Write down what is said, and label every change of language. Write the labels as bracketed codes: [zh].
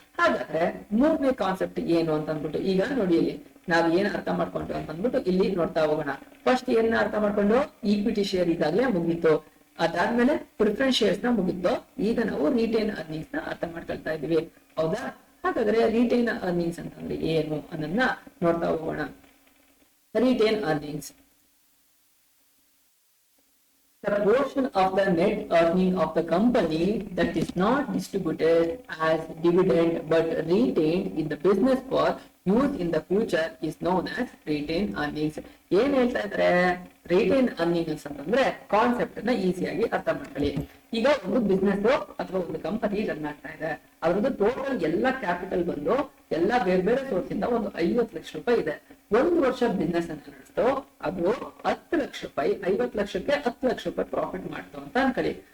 [kn] ಹಾಗಾದ್ರೆ ಮೂರನೇ ಕಾನ್ಸೆಪ್ಟ್ ಏನು ಅಂತ ಅಂದ್ಬಿಟ್ಟು ಈಗ ನೋಡಿ ಇಲ್ಲಿ ನಾವ್ ಏನ್ ಅರ್ಥ ಮಾಡ್ಕೊಂಡು ಅಂತ ಅಂದ್ಬಿಟ್ಟು ಇಲ್ಲಿ ನೋಡ್ತಾ ಹೋಗೋಣ. ಫಸ್ಟ್ ಏನ್ ಅರ್ಥ ಮಾಡ್ಕೊಂಡು ಈಕ್ವಿಟಿ ಶೇರ್ ಈಗಾಗಲೇ ಮುಗೀತು, ಅದಾದ್ಮೇಲೆ ಪ್ರಿಫರೆನ್ಸ್ ಶೇರ್ಸ್ ನ ಮುಗಿತ್ತು, ಈಗ ನಾವು ರಿಟೇನ್ ಅರ್ನಿಂಗ್ಸ್ ನ ಅರ್ಥ ಮಾಡ್ಕೊಳ್ತಾ ಇದೀವಿ, ಹೌದಾ. ಹಾಗಾದ್ರೆ ರಿಟೇನ್ ಅರ್ನಿಂಗ್ಸ್ ಅಂತಂದ್ರೆ ಏನು ಅನ್ನೋದನ್ನ ನೋಡ್ತಾ ಹೋಗೋಣ. [en] Retain earnings, the portion of the net earning of the company that is not distributed as dividend but retained in the business for use in the future is known as retained earnings. [kn] ಏನ್ ಹೇಳ್ತಾ ಇದ್ರೆ retain earnings ಅಂತಂದ್ರೆ concept ನ ಈಸಿಯಾಗಿ ಅರ್ಥ ಮಾಡ್ಕೊಳ್ಳಿ. ಈಗ ಒಂದು ಬಿಸ್ನೆಸ್ ಅಥವಾ ಒಂದು ಕಂಪನಿ ರನ್ ಆಗ್ತಾ ಇದೆ, ಅದ್ರದ್ದು ಟೋಟಲ್ ಎಲ್ಲ ಕ್ಯಾಪಿಟಲ್ ಬಂದು ಎಲ್ಲ ಬೇರೆ ಬೇರೆ ಸೋರ್ಸ್ ಇಂದ ಒಂದು 50 ಲಕ್ಷ ರೂಪಾಯಿ ಇದೆ. ಒಂದು ವರ್ಷ ಬಿಸ್ನೆಸ್ ಅಂತ ನಡೆಸ್ತು, ಅದು 10 ಲಕ್ಷ ರೂಪಾಯಿ, 50 ಲಕ್ಷಕ್ಕೆ 10 ಲಕ್ಷ ರೂಪಾಯಿ ಪ್ರಾಫಿಟ್ ಮಾಡ್ತು ಅಂತ ಅನ್ಕೊಳ್ಳಿ.